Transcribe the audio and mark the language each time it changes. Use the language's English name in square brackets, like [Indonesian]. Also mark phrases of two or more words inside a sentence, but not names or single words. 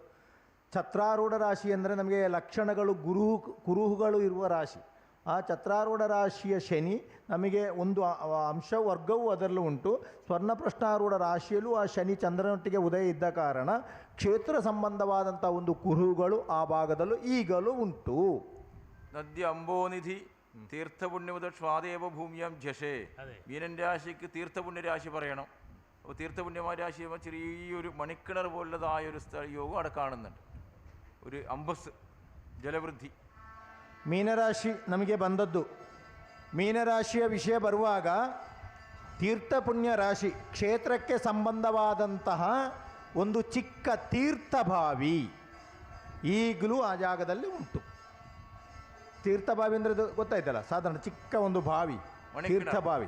[Kannada] ಛತ್ರಾರೂಢ ರಾಶಿ ಅಂದರೆ ನಮಗೆ ಲಕ್ಷಣಗಳು ಕುರುಹುಗಳು ಇರುವ ರಾಶಿ. ಆ ಛತ್ರಾರೂಢ ರಾಶಿಯ ಶನಿ ನಮಗೆ ಒಂದು ಅಂಶ ವರ್ಗವೂ ಅದರಲ್ಲೂ ಉಂಟು. ಸ್ವರ್ಣ ಪ್ರಶ್ನಾರೂಢ ರಾಶಿಯಲ್ಲೂ ಆ ಶನಿ ಚಂದ್ರನೊಟ್ಟಿಗೆ ಉದಯ ಇದ್ದ ಕಾರಣ ಕ್ಷೇತ್ರ ಸಂಬಂಧವಾದಂಥ ಒಂದು ಕುರುಹುಗಳು ಆ ಭಾಗದಲ್ಲೂ ಈಗಲೂ ಉಂಟು. [Sanskrit] നദ്യ അംബോനിധി തീർത്ഥപുണ്യമുത സ്വാദേവ ഭൂമിയാം ജഷേ. [Malayalam] മീനൻ രാശിക്ക് തീർത്ഥപുണ്യ രാശി പറയണം. അപ്പോൾ തീർത്ഥപുണ്യമായ രാശി ചെറിയൊരു മണിക്കിണർ പോലുള്ളതായ ഒരു യോഗം അവിടെ കാണുന്നുണ്ട്, ഒരു അമ്പസ് ജലവൃദ്ധി. [Kannada] ಮೀನರಾಶಿ ನಮಗೆ ಬಂದದ್ದು. ಮೀನರಾಶಿಯ ವಿಷಯ ಬರುವಾಗ ತೀರ್ಥಪುಣ್ಯ ರಾಶಿ, ಕ್ಷೇತ್ರಕ್ಕೆ ಸಂಬಂಧವಾದಂತಹ ಒಂದು ಚಿಕ್ಕ ತೀರ್ಥಭಾವಿ ಈಗಲೂ ಆ ಜಾಗದಲ್ಲಿ ಉಂಟು. ತೀರ್ಥಭಾವಿ ಅಂದರೆ ಗೊತ್ತಾಯ್ತಲ್ಲ, ಸಾಧಾರಣ ಚಿಕ್ಕ ಒಂದು ಬಾವಿ, ತೀರ್ಥಭಾವಿ.